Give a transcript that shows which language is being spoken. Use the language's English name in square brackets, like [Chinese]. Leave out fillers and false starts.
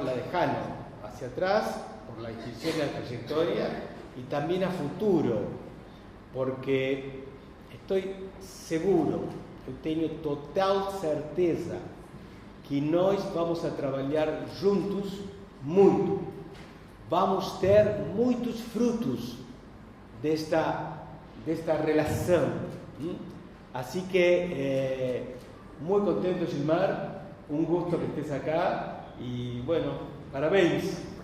[Spanish] La de Jano hacia atrás por la distinción de la trayectoria y también a futuro, porque estoy seguro [Portuguese] eu tenho total certeza que nós vamos a trabalhar juntos muito. Vamos ter muitos frutos desta relação. [Spanish] Así que, muy contento, Gilmar, un gusto que estés acá y bueno, parabéns.